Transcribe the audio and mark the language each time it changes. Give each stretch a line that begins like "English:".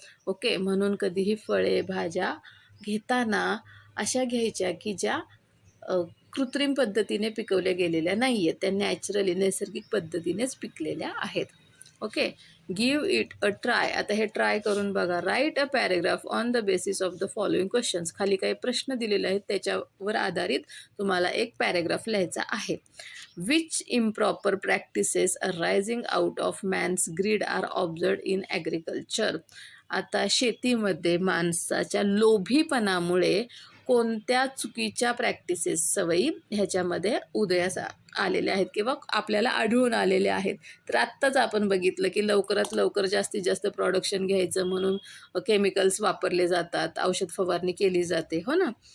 Marathi: Okay, म्हणून कधीही फळे भाज्या घेताना अशा घ्यायच्या की ज्या कृत्रिम पद्धतीने पिकवल्या गेलेल्या नाही आहेत, त्या नॅचरली नैसर्गिक पद्धतीनेच पिकलेल्या आहेत. Okay.
English: Give it a try.
Marathi: आता हे ट्राय करून बघा.
English: Write a paragraph on the basis of the following questions.
Marathi: खाली काही प्रश्न दिलेले आहेत त्याच्यावर आधारित तुम्हाला एक पॅरेग्राफ लिहायचा आहे.
English: Which improper practices arising out of man's greed are observed in agriculture.
Marathi: आता शेतीमध्ये माणसाच्या लोभीपणामुळे कोणत्या चुकीच्या प्रॅक्टिसेस, सवयी ह्याच्यामध्ये उदयास आलेल्या आहेत किंवा आपल्याला आढळून आलेल्या आहेत. तर आत्ताच आपण बघितलं की लवकरात लवकर जास्तीत जास्त प्रोडक्शन घ्यायचं म्हणून केमिकल्स वापरले जातात, औषध फवारणी केली जाते, हो ना.